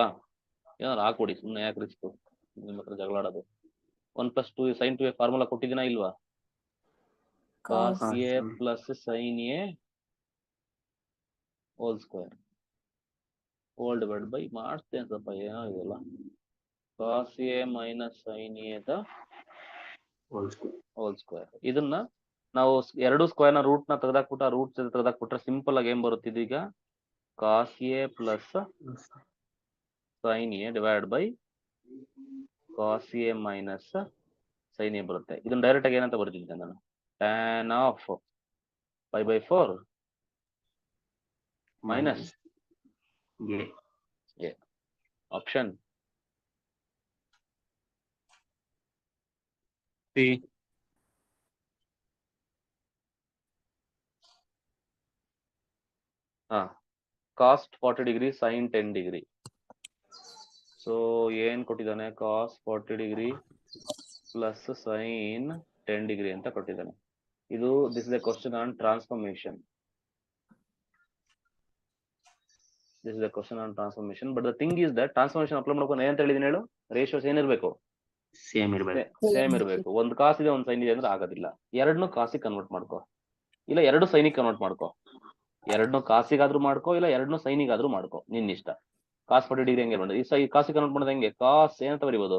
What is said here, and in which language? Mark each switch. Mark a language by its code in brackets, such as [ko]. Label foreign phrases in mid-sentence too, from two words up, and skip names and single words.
[kn] ಏನಾದ್ರು ಹಾಕೊಡಿ, ಸುಮ್ಮನೆ ಯಾಕೆ ರಿಸ್ಕ್ ನಿಮ್ಮ ಹತ್ರ ಜಗಳಾಡೋದು. [en] 1 plus 2 sin 2a [kn] ಫಾರ್ಮುಲಾ ಕೊಟ್ಟಿದ್ದೀನಾ ಇಲ್ವಾ? [en] cos a plus sin a whole square whole divided by [kn] ಮಾಡ್ತೇನೆ ಸ್ವಲ್ಪ ಏನೋ ಇದೆಲ್ಲ. [en] cos a minus sin a the whole square. [kn] ಇದನ್ನ ನಾವು ಎರಡು ಸ್ಕ್ವೇರ್ ನ ರೂಟ್ ನ ತೆಗೆದಾಕ್ಬಿಟ್ಟು ಆ ರೂಟ್ ತೆಗೆದಾಕ್ಬಿಟ್ರೆ ಸಿಂಪಲ್ ಆಗಿ ಏನ್ ಬರುತ್ತೆ? [en] ಇದೀಗ cos a ಪ್ಲಸ್ sin a divide by cos a ಮೈನಸ್ sin a ಬರುತ್ತೆ. [kn] ಇದನ್ನ ಡೈರೆಕ್ಟ್ ಆಗಿ ಏನಂತ ಬರ್ತಿದ್ದೆ ನಾನು? [en] tan ಆಫ್ 5/4 ಮೈನಸ್ a. ಆಪ್ಷನ್ C. cos 40 ಡಿಗ್ರಿ sin 10 ಡಿಗ್ರಿ. [kn] ಸೊ ಏನ್ ಕೊಟ್ಟಿದ್ದಾನೆ? [en] cos 40 degree plus sin 10 degree [kn] ಅಂತ ಕೊಟ್ಟಿದ್ದಾನೆ. [en] ಇದು this is a question on transformation. this is the question on transformation. but the thing is that transformation apply [kn] ಮಾಡ್ಕೊಂಡು ಏನಂತ ಹೇಳಿದೀನಿ ಹೇಳು, ರೇಷಿಯೋಸ್ ಏನಿರ್ಬೇಕು, ಸೇಮ್ ಇರ್ಬೇಕು. ಸೇಮ್ ಇರಬೇಕು. ಒಂದು ಕಾಸ್ ಇದೆ ಒಂದು ಸೈನ್ ಇದೆ ಅಂದ್ರೆ ಆಗೋದಿಲ್ಲ. ಎರಡನ್ನೂ ಕಾಸಿಗೆ ಕನ್ವರ್ಟ್ ಮಾಡ್ಕೋ, ಇಲ್ಲ ಎರಡು ಸೈನಿಗೆ ಕನ್ವರ್ಟ್ ಮಾಡ್ಕೋ. ಎರಡನ್ನೂ ಕಾಸಿಗಾದ್ರೂ ಮಾಡ್ಕೋ, ಇಲ್ಲ ಎರಡನ್ನೂ ಸೈನಿಗಾದ್ರೂ ಮಾಡ್ಕೋ, ನಿನ್ನ ಇಷ್ಟ. ಕಾಸ್ 40 ಡಿಗ್ರಿ ಹೆಂಗೆ ಮಾಡೋದು, ಈ ಕಾಸಿಗೆ ಕನ್ವರ್ಟ್ ಮಾಡೋದು ಹೆಂಗೆ, ಕಾಸ್ ಏನಂತ ಬರಿಬೋದು,